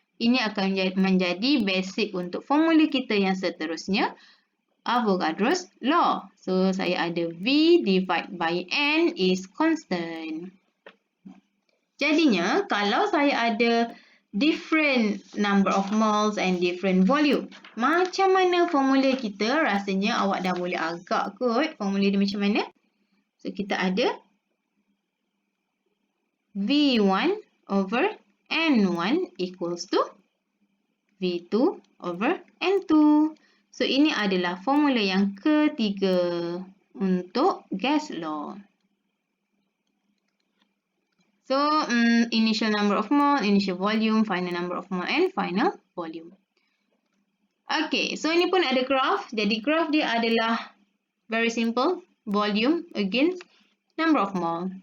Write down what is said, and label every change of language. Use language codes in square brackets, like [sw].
[ms] Ini akan menjadi basic untuk formula kita yang seterusnya, Avogadro's law. [en] So, [ms] saya ada [en] V divided by N is constant. [ms] Jadinya, kalau saya ada [en] different number of moles and different volume, [ms] macam mana formula kita? Rasanya awak dah boleh agak kot formula dia macam mana. So, kita ada V1 over N1 equals to V2 over N2. So, ini adalah formula yang ketiga untuk gas law. [en] So, initial number of mole, initial volume, final number of mole and final volume. [ms] Okay, so ini pun ada graph. Jadi, graph dia adalah [en] very simple. Volume against number of mole.